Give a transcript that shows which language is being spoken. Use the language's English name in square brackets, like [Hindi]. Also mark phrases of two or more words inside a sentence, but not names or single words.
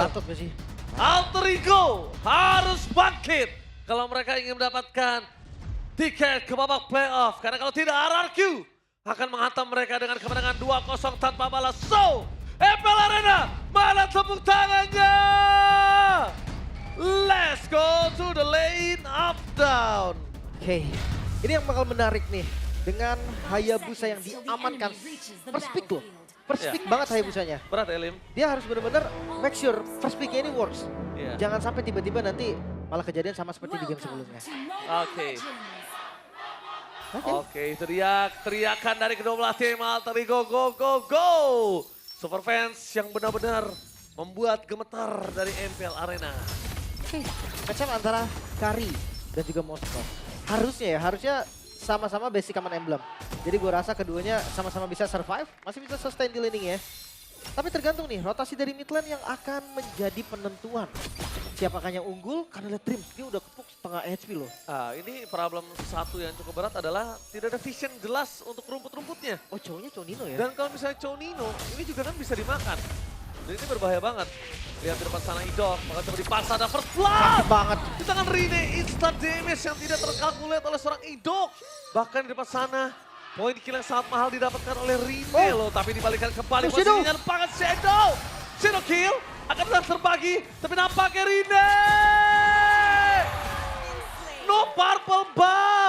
[Indonesian] Gatot gak sih? Alter Ego harus bangkit kalau mereka ingin mendapatkan tiket ke babak playoff. Karena kalau tidak, RRQ akan menghantam mereka dengan kemenangan 2-0 tanpa balas. So, MPL Arena, mana tepuk tangannya? [English] Let's go to the lane up down. [Indonesian] Oke, ini yang bakal menarik nih. Dengan Hayabusa yang diamankan. [English] First pick [Indonesian] loh. First Iya. pick banget Hayabusanya. Berat ya, Lim? Dia harus benar-benar [English] make sure first pick- [Indonesian] nya ini works. Iya. Jangan sampai tiba-tiba nanti malah kejadian sama seperti di game sebelumnya. Oke. Oke. Oke, itu dia teriakan dari kedua belah tim Alter Ego, [English] go, go, go! Super fans [Indonesian] yang benar-benar membuat gemetar dari MPL Arena. Oke, matchup antara Kari dan juga Moskov. Harusnya sama-sama [English] basic common emblem. [Indonesian] Jadi gue rasa keduanya sama-sama bisa survive, masih bisa sustain di laning ya. Tapi tergantung nih, rotasi dari mid lane yang akan menjadi penentuan. Siapakah yang unggul? Karena lihat Dream, dia udah kepuk setengah HP loh. Ah, ini problem satu yang cukup berat adalah tidak ada vision jelas untuk rumput-rumputnya. Oh cowoknya Nino ya? Dan kalau misalnya Nino, ini juga kan bisa dimakan. Dan ini berbahaya banget. Lihat di depan sana Idok, maka coba dipaksa ada first blood. banget. Di tangan Rine, [English] instant damage [Indonesian] yang tidak terkalkulat oleh seorang Idok. Bahkan di depan sana, poin kill yang sangat mahal didapatkan oleh Rine loh. Tapi dibalikan kembali Shadow. posisinya depan Shadow. Shadow kill, akan tetap terbagi. Tapi nampaknya [English] Rine. No purple buff.